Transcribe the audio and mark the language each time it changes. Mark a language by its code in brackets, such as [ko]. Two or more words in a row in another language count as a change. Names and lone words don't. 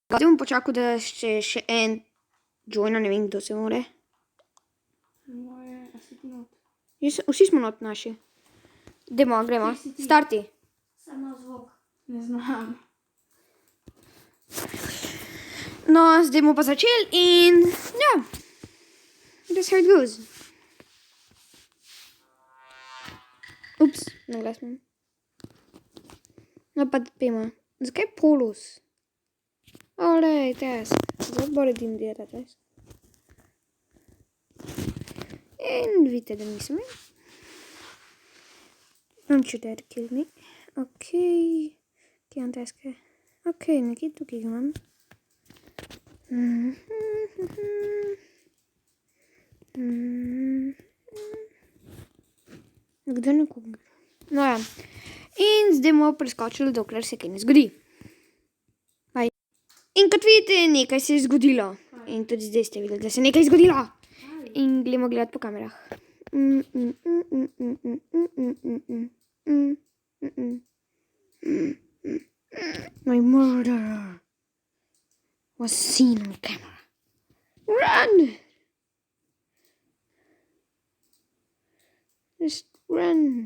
[sl] Zdaj bom počakal, da še en joina, ne vem, kdo se more. Moje, a si ti not? Vsi smo not naši. Gremo. Starti. Samo zvok. Ne znam. No, zdaj bomo pa začeli in ja. [en] That's how it goes. Ups, [sl] na glas imam. No pa pojmo. Zakaj polus? Olej, task. [en] What body didn't do that task? [sl] In vidite, da nisem. [en] Don't you dare kill me. Okay. [sl] Kje on taske? Okay, nekaj tukaj ga imam. Kdo nekoga? No ja. In zdaj bomo preskočili, dokler se kaj ne zgodi. Bye. In kot vidite, nekaj se je zgodilo. In tudi zdaj ste videli, da se nekaj zgodilo. In gremo gledati po kamerah. [en] My murderer was seen on camera. Run! Just run.